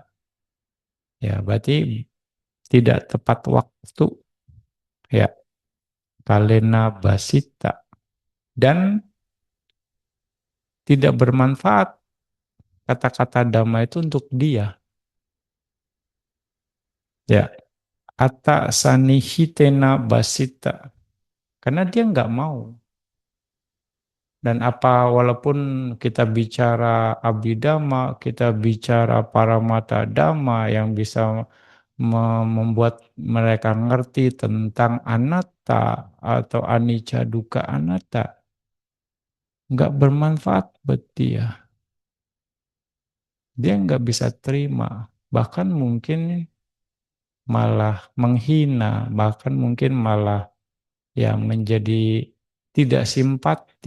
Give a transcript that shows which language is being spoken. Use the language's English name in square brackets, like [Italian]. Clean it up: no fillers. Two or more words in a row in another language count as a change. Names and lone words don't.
[Indonesian] Ya, berarti tidak tepat waktu. [Pali] Ya, kalena basita. [Indonesian] Dan tidak bermanfaat kata-kata dhamma itu untuk dia. Ya, [Pali] atta sanihitena basita. [Indonesian] Karena dia nggak mau. Dan apa walaupun kita bicara abidama, kita bicara [Pali] paramata dhamma [Indonesian] yang bisa membuat mereka ngerti tentang anatta atau [Pali] anicca dukkha anatta, [Indonesian] nggak bermanfaat buat dia. Dia nggak bisa terima, bahkan mungkin malah menghina, bahkan mungkin malah ya menjadi tidak simpati.